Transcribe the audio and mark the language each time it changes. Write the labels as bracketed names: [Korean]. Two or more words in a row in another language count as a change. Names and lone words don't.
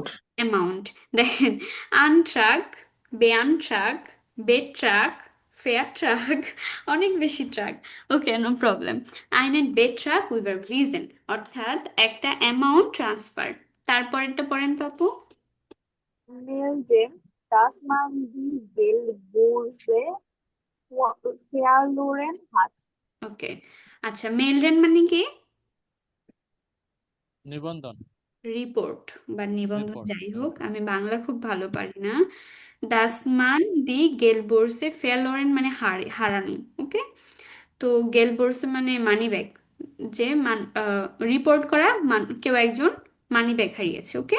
[Bangla] অ্যামাউন্ট। দেখেন, [German] Antrag, Beantrag, Betrag, Ver Trag, [Bangla] অনেক বেশি ট্রাক। ওকে, [English] no problem. [German] einen Betrag über weisen, [Bangla] অর্থাৎ একটা অ্যামাউন্ট ট্রান্সফার। তারপরেরটা পড়েন তো আপু। [German] Melden, dass man die Geldbörse verloren hat. [Bangla] ওকে, আচ্ছা, মেলডেন মানে কি? নিবন্ধন, রিপোর্ট বা নিবন্ধন, রিপোর্ট। যাই হোক, আমি বাংলা খুব ভালো পারি না। [German] dass man die Geldbörse verloren [Bangla] মানে হারানো, ওকে। তো গেলবোর্সে মানে [English] money bag, [Bangla] যে রিপোর্ট করা কেউ একজন [English] money bag [Bangla] হারিয়েছে, ওকে।